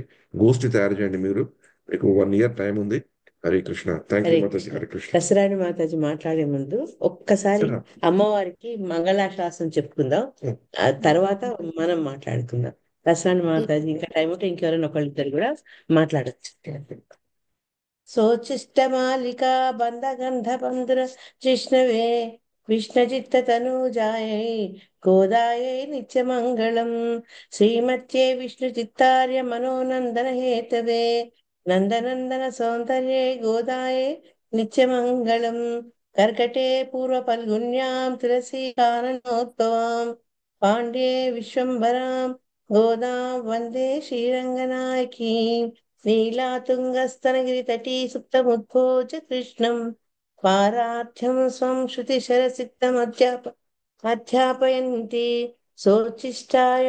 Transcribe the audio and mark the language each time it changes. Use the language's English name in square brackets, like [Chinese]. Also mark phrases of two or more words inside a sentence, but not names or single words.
[Telugu] గోష్ఠి తయారు చేయండి మీరు. మీకు 1 ఇయర్ టైం ఉంది. హరే కృష్ణ. [English] thank you [Telugu] హరే మాతాజీ. కృష్ణ. హరే కృష్ణ. దసరాని మాతాజీ మాట్లాడే ముందు ఒక్కసారి సరే. అమ్మవారికి మంగళాశాసనం చెప్పుకుందాం, ఆ తర్వాత మనం మాట్లాడుకుందాం. దసరాని మాతాజీ ఇంకా టైం ఉంటే ఇంకెవరైనా ఒకళ్ళిద్దరు కూడా మాట్లాడచ్చు. [Sanskrit] सोच्छिष्टमालिका बन्धगन्धबन्धुर जिष्णवे विष्णुचित्ततनूजायै गोदायै नित्यमङ्गलम् श्रीमत्ये विष्णुचित्तार्य मनोनन्दनहेतवे नन्दनन्दन सौन्दर्ये गोदायै नित्यमङ्गलम् कर्कटे पूर्वफल्गुन्यां तुलसीकाननोद्भवाम् पाण्ड्ये विश्वम्भरां गोदां वन्दे श्रीरङ्गनायकी नीलातुङ्गस्तनगिरितटी सुप्तमुद्भोज कृष्णम् पारार्थ्यं स्वं श्रुतिशरसिक्तमध्यापयन्ति सोच्छिष्टाय